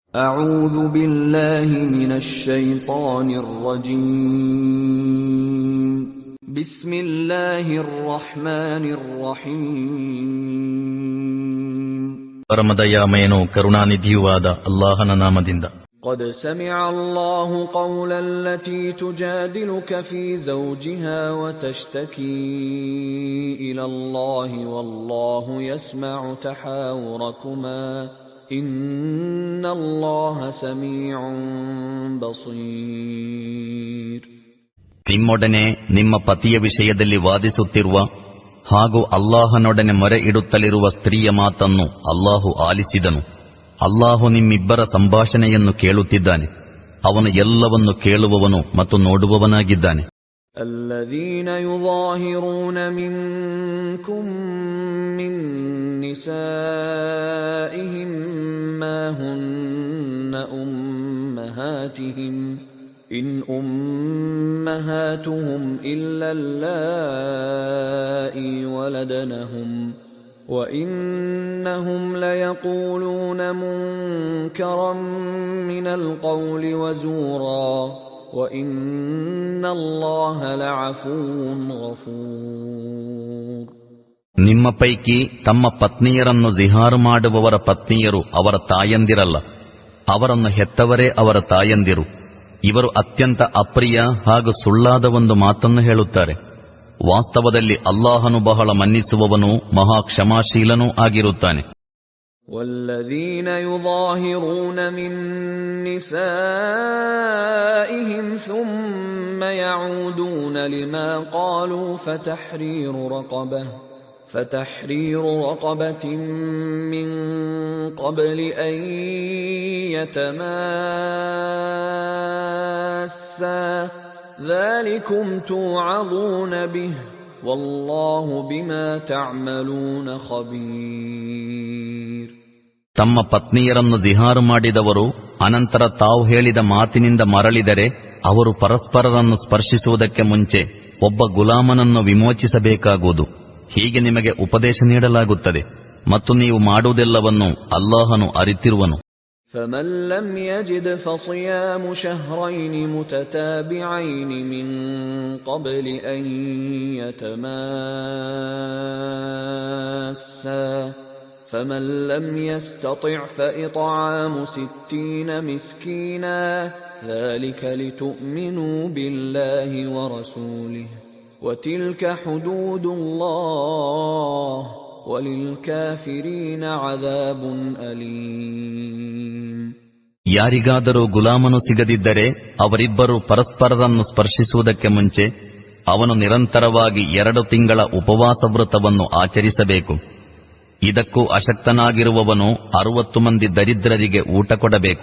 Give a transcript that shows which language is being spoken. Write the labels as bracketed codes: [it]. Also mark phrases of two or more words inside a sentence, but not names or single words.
[ar] أعوذ بالله من الشيطان الرجيم بسم الله الرحمن الرحيم [kn] ಪರಮದಯಾಮಯನೂ ಕರುಣಾನಿಧಿಯೂ ಆದ ಅಲ್ಲಾಹನ ನಾಮದಿಂದ. [ar] قد سمع الله قول التي تجادلك في زوجها وتشتكي إلى الله والله يسمع تحاوركما إن الله سميع بصير. [kn] ನಿಮ್ಮೊಡನೆ ನಿಮ್ಮ ಪತಿಯ ವಿಷಯದಲ್ಲಿ ವಾದಿಸುತ್ತಿರುವ ಹಾಗೂ ಅಲ್ಲಾಹನೊಡನೆ ಮೊರೆ ಇಡುತ್ತಲಿರುವ ಸ್ತ್ರೀಯ ಮಾತನ್ನು ಅಲ್ಲಾಹು ಆಲಿಸಿದನು. ಅಲ್ಲಾಹು ನಿಮ್ಮಿಬ್ಬರ ಸಂಭಾಷಣೆಯನ್ನು ಕೇಳುತ್ತಿದ್ದಾನೆ. ಅವನು ಎಲ್ಲವನ್ನು ಕೇಳುವವನು ಮತ್ತು ನೋಡುವವನಾಗಿದ್ದಾನೆ. [ar] الذين يظاهرون منكم من نسائهم ما هن أمهاتهم إن أمهاتهم إلا اللائي ولدنهم وإنهم ليقولون منكرا من القول وزورا وإن الله لعفو غفور. [kn] ನಿಮ್ಮ ಪೈಕಿ ತಮ್ಮ ಪತ್ನಿಯರನ್ನು ಜಿಹಾರು ಮಾಡುವವರ ಪತ್ನಿಯರು ಅವರ ತಾಯಂದಿರಲ್ಲ, ಅವರನ್ನು ಹೆತ್ತವರೇ ಅವರ ತಾಯಂದಿರು. ಇವರು ಅತ್ಯಂತ ಅಪ್ರಿಯ ಹಾಗೂ ಸುಳ್ಳಾದ ಒಂದು ಮಾತನ್ನು ಹೇಳುತ್ತಾರೆ. ವಾಸ್ತವದಲ್ಲಿ ಅಲ್ಲಾಹನು ಬಹಳ ಮನ್ನಿಸುವವನೂ ಮಹಾ ಕ್ಷಮಾಶೀಲನೂ ಆಗಿರುತ್ತಾನೆ. [ar] والذين يظاهرون من نسائهم ثم يعودون لما قالوا فتحرير رقبة من قبل أن يتماسا ذلكم توعظون به والله بما تعملون خبير. [kn] ತಮ್ಮ ಪತ್ನಿಯರನ್ನು ಜಿಹಾರು ಮಾಡಿದವರು ಅನಂತರ ತಾವು ಹೇಳಿದ ಮಾತಿನಿಂದ ಮರಳಿದರೆ ಅವರು ಪರಸ್ಪರರನ್ನು ಸ್ಪರ್ಶಿಸುವುದಕ್ಕೆ ಮುಂಚೆ ಒಬ್ಬ ಗುಲಾಮನನ್ನು ವಿಮೋಚಿಸಬೇಕಾಗುವುದು. ಹೀಗೆ ನಿಮಗೆ ಉಪದೇಶ ನೀಡಲಾಗುತ್ತದೆ ಮತ್ತು ನೀವು ಮಾಡುವುದೆಲ್ಲವನ್ನು ಅಲ್ಲಾಹನು ಅರಿತಿರುವನು. [ar] فمن لم يجد فصيام شهرين متتابعين من قبل أن يتماسا فمن لم يستطع فإطعام 60 مسكينا ذلك لتؤمنوا بالله ورسوله وتلك حدود الله وللكافرين عذاب أليم. [kn] ಯಾರಿಗಾದರೂ ಗುಲಾಮನು ಸಿಗದಿದ್ದರೆ ಅವರಿಬ್ಬರು ಪರಸ್ಪರರನ್ನು ಸ್ಪರ್ಶಿಸುವುದಕ್ಕೆ ಮುಂಚೆ ಅವನು ನಿರಂತರವಾಗಿ 2 ತಿಂಗಳ ಉಪವಾಸ ವ್ರತವನ್ನು ಆಚರಿಸಬೇಕು. ಇದಕ್ಕೂ ಅಶಕ್ತನಾಗಿರುವವನು 60 ಮಂದಿ ದರಿದ್ರರಿಗೆ ಊಟ ಕೊಡಬೇಕು.